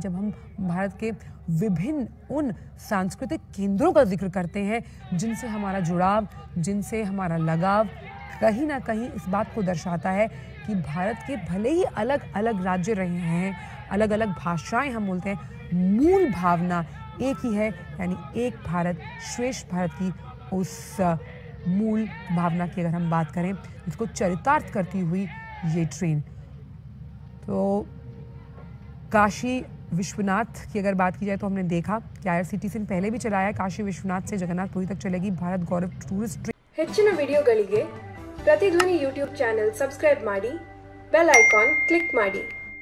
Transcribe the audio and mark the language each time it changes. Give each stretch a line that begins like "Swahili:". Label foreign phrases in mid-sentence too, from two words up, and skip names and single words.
Hindi: जब हम भारत के विभिन्न उन सांस्कृतिक केंद्रों का जिक्र करते हैं जिनसे हमारा जुड़ाव, जिनसे हमारा लगाव कहीं ना कहीं इस बात को दर्शाता है कि भारत के भले ही अलग अलग राज्य रहे हैं, अलग अलग भाषाएं हम बोलते हैं, मूल भावना एक ही है, यानी एक भारत श्रेष्ठ भारत की उस मूल भावना की अगर हम बात करें, इसको चरितार्थ करती हुई ये ट्रेन। तो काशी विश्वनाथ की अगर बात की जाए तो हमने देखा कि IRCTC ने पहले भी चलाया है, काशी विश्वनाथ से जगन्नाथपुरी तक चलेगी भारत गौरव टूरिस्ट ट्रेन।
Kannada: ಹೆಚ್ಚಿನ ವಿಡಿಯೋಗಳಿಗೆ ಪ್ರತಿಧ್ವನಿ
English: YouTube channel subscribe
Kannada: ಮಾಡಿ,
English: bell icon click
Kannada: ಮಾಡಿ।